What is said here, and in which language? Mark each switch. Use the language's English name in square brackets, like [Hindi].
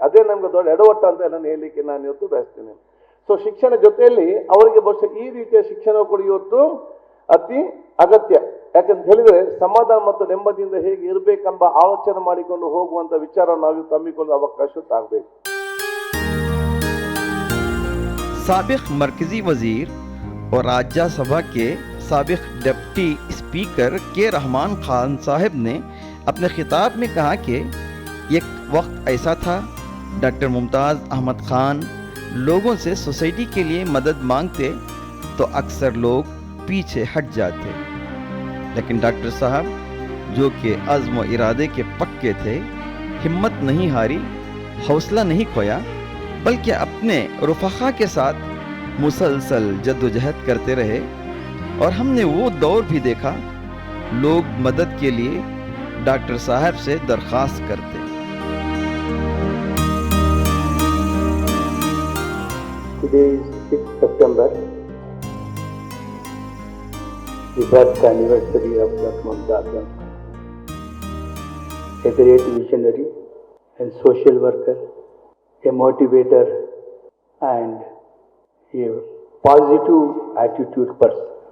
[Kannada] ಅದೇ ನಮ್ಗೆ ದೊಡ್ಡ ಎಡವಟ್ಟು ಅಂತ ನಾನು ಹೇಳಲಿಕ್ಕೆ ನಾನು ಇವತ್ತು ಬಯಸ್ತೇನೆ. ಸೊ ಶಿಕ್ಷಣ ಜೊತೆಯಲ್ಲಿ ಅವರಿಗೆ ಬಹುಶಃ ಈ ರೀತಿಯ ಶಿಕ್ಷಣ ಕೂಡ ಇವತ್ತು ಅತಿ ಅಗತ್ಯ. ಯಾಕಂತ ಹೇಳಿದ್ರೆ ಸಮಾಧಾನ ಮತ್ತು ನೆಮ್ಮದಿಯಿಂದ ಹೇಗೆ ಇರಬೇಕೆಂಬ ಆಲೋಚನೆ ಮಾಡಿಕೊಂಡು ಹೋಗುವಂತ ವಿಚಾರ ನಾವು ತಮ್ಮಿಕೊಳ್ಳೋ ಅವಕಾಶ ಆಗಬೇಕು. [Hindi] साबिक मरकजी वजीर और राज्यसभा के साबिक डिप्टी स्पीकर के रहमान खान साहब ने अपने खिताब में कहा कि एक वक्त ऐसा था डॉक्टर मुमताज़ अहमद खान लोगों से सोसाइटी के लिए मदद मांगते तो अक्सर लोग पीछे हट जाते, लेकिन डॉक्टर साहब जो कि अज़्म व इरादे के पक्के थे, हिम्मत नहीं हारी, हौसला नहीं खोया, बल्कि अपने रुफ़क़ा के साथ मुसलसल जद्दोजहद करते रहे। और हमने वो दौर भी देखा लोग मदद के लिए डॉक्टर साहब से दरख्वास्त करते। [English] Today is 6th September, the birth anniversary of Dr. Mumtaz Ahmad Khan, a great visionary and social worker, a motivator and a positive attitude person.